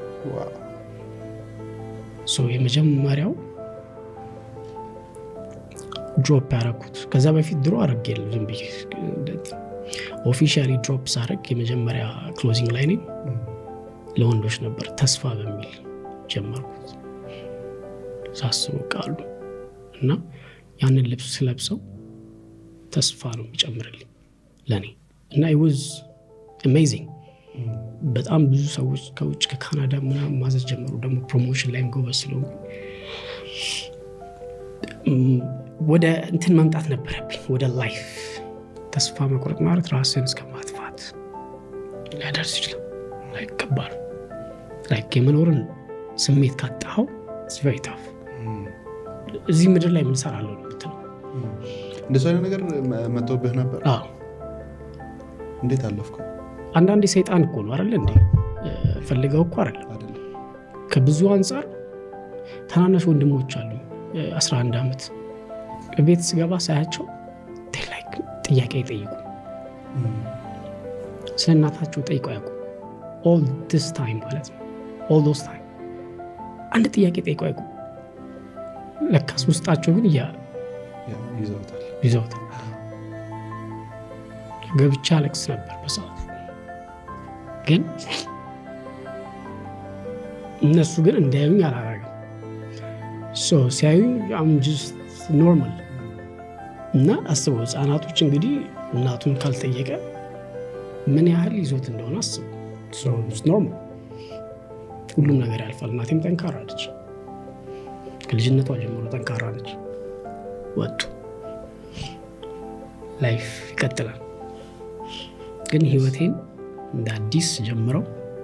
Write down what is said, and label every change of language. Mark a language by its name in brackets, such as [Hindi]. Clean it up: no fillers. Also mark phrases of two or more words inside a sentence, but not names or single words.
[Amharic] የመጀመሪያው ድሮፕ ያደረኩት ከዛ በፊት ድሮ አረግ የለም ዝም ብዬ ኦፊሻሊ ድሮፕ ሳረግ የመጀመሪያ ክሎዚንግ ላይ ለወንዶች ነበር። ተስፋ በሚል ጀመርኩት። ሳስበው ቃሉ እና ያንን ልብስ ስለብሰው ተስፋ ነው የሚጨምርልኝ ለእኔ እና [English] it was amazing። [Amharic] በጣም ብዙ ሰዎች ከውጭ ከካናዳ ምናምን ማዘዝ ጀመሩ። ደግሞ ፕሮሞሽን ላይም ጎበዝ ስለሆንኩ ወደ እንትን መምጣት ነበረብኝ፣ ወደ ላይፍ። ተስፋ መቁረጥ ማለት ራስን እስከ ማጥፋት ሊያደርስ ይችላል። ላይክ ከባድ ላይክ የመኖርን ስሜት ካጣኸው [English] it's very tough። [Amharic] እዚህ ምድር ላይ ምን እሰራለሁ ነው የምትለው። እንደዚህ አይነት ነገር መጥቶብህ ነበር? አዎ። እንዴት አለፍከው? አንዳንዴ ሰይጣን እኮ ነው አይደል እንዴ? ፈልገው እኮ አይደለም። ከብዙ አንፃር ታናናሽ ወንድሞች አሉ 11 ዓመት ቤት ስገባ ሳያቸው ላይክ ጥያቄ ይጠይቁ፣ ስለ እናታቸው ጠይቁ ያውቁ። [English] all this time [Amharic] ማለት ነው [English] all those time [Amharic] አንድ ጥያቄ ጠይቁ ያውቁ። ለካስ ውስጣቸው ግን ይዘውታል። ገብቻ አለቅስ ነበር በሰዓቱ። ግን እነሱ ግን እንዳያዩኝ አላረግም። ሲያዩኝ I'm [English] just normal። [Amharic] እና አስበው ህፃናቶች እንግዲህ እናቱን ካልጠየቀ ምን ያህል ይዞት እንደሆነ አስበው። [English] it's normal። [Amharic] ሁሉም ነገር ያልፋል። እናቴም ጠንካራ ነች፣ ከልጅነቷ ጀምሮ ጠንካራ ነች። ወጡ ላይፍ ይቀጥላል። ግን ህይወቴን እንደ አዲስ ጀምረው